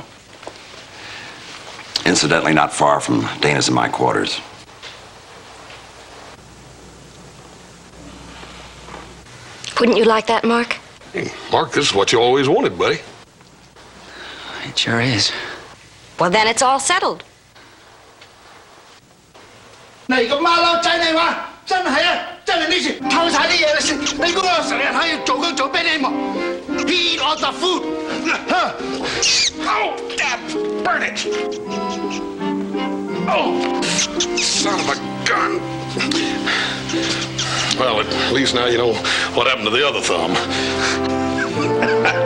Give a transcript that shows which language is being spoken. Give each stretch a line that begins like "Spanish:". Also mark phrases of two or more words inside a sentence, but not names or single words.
English: Incidentally, not far from Dana's and my quarters. Wouldn't you like that, Mark? Hey, Mark, this is what you always wanted, buddy. It sure is. Well, then it's all settled.
Cantonese: 你個馬騮仔你話真係啊！真係呢次偷晒啲嘢嚟食，你估我成日喺度做工做俾你忙 ？
English: Eat all the food. Oh, damn! Burn it! Oh, son of a gun! Well, at least now you know what happened to the other thumb.